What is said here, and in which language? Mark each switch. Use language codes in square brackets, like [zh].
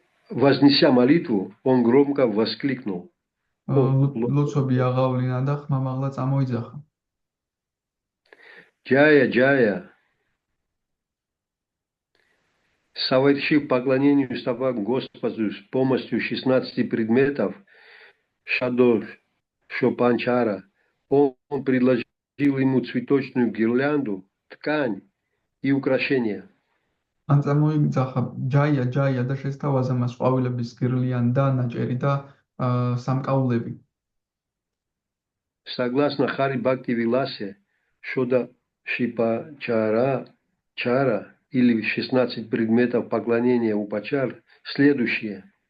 [ru] Вознеся молитву, он громко воскликнул. [ka] ლოცვები აღავლინა და ხმამაღლა წამოიძახა. [ru] Джая, Джая, совершив поклонение стопам Господу с помощью 16 предметов, Шадо Шопанчара, он предложил ему цветочную гирлянду, ткань и украшения. [ka] ან წამოიძახა ჯაია ჯაია და შესთავაზა მას ყვავილების გირლიანი და ნაჭერი და სამკაულები. [ru] Согласно Хари Бхакти Виласе, Шода Шипачара Чара или 16 предметов поклонения Упачар следующие.